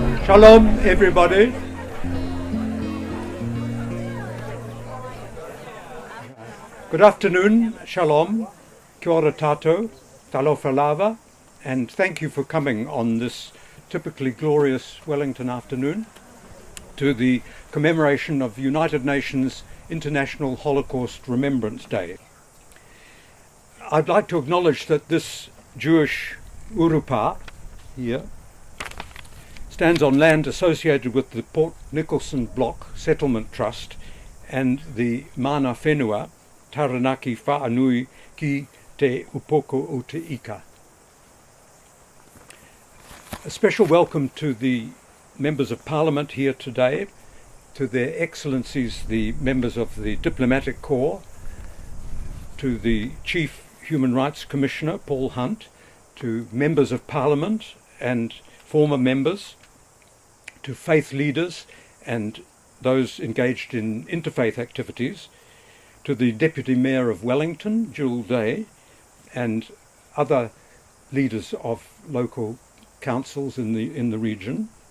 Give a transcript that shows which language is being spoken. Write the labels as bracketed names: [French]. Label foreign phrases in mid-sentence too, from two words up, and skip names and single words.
[English] Shalom, everybody. Good afternoon, shalom, [Māori] kia ora tātou, [Samoan] talofa lava, [English] and thank you for coming on this typically glorious Wellington afternoon to the commemoration of United Nations International Holocaust Remembrance Day. I'd like to acknowledge that this Jewish urupa here stands on land associated with the Port Nicholson Block Settlement Trust and the Mana Whenua Taranaki Whaanui ki te upoko o te ika. A special welcome to the members of Parliament here today, to their excellencies the members of the Diplomatic Corps, to the Chief Human Rights Commissioner Paul Hunt, to members of Parliament and former members, to faith leaders and those engaged in interfaith activities, to the Deputy Mayor of Wellington, Jewel Day, and other leaders of local councils in the region,